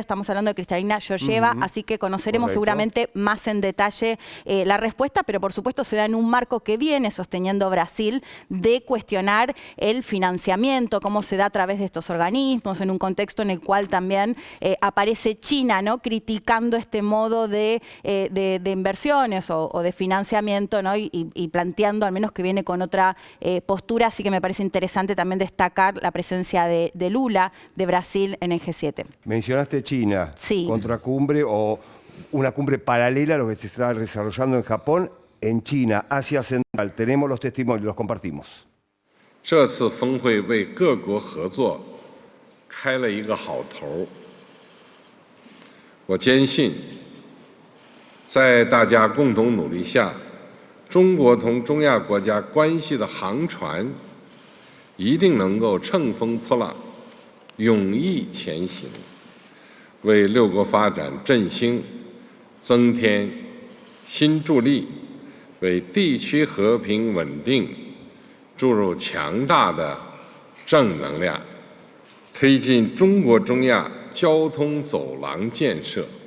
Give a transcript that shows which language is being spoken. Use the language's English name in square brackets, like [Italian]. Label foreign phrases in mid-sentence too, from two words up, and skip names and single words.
[Spanish] Estamos hablando de Kristalina Georgieva, así que conoceremos seguramente más en detalle la respuesta, pero por supuesto se da en un marco que viene sosteniendo Brasil de cuestionar el financiamiento, cómo se da a través de estos organismos, en un contexto en el cual también aparece China, ¿no?, criticando este modo de inversiones o de financiamiento, ¿no?, y planteando al menos que viene con otra postura, así que me parece interesante también destacar la presencia de Lula, de Brasil, en el G7. Mencionaste China, Sí. contracumbre o una cumbre paralela a lo que se está desarrollando en Japón, en China, Asia Central. Tenemos los testimonios, los compartimos. [Chinese] 这次峰会为各国合作开了一个好头。我坚信，在大家共同努力下，中国同中亚国家关系的航船一定能够乘风破浪，勇毅前行，为六国发展振兴增添新助力，为地区和平稳定注入强大的正能量，推进中国中亚交通走廊建设，